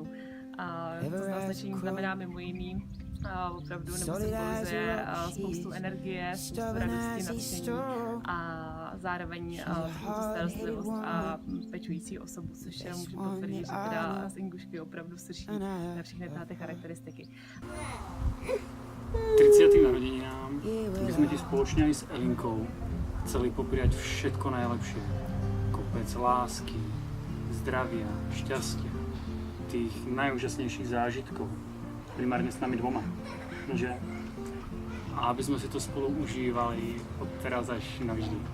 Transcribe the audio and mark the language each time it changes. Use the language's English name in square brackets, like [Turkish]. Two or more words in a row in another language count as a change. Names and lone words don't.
[Czech] A to označení znamená mimo jiný opravdu, nebo symbolizuje spoustu energie, spoustu radosti, nadšení a zároveň tu starostlivost a pečující osobu, což já můžu potvrdit, že teda z Ingušky opravdu slyší na všechny ty charakteristiky. [Slovak] 30. narozeninám by sme ti spoločne aj s Elinkou chceli popriať všetko najlepšie. Kopec lásky, zdravia, šťastia, tých najúžasnejších zážitkov. Primárne s nami dvoma, že? A aby sme si to spolu užívali od teraz až navždy.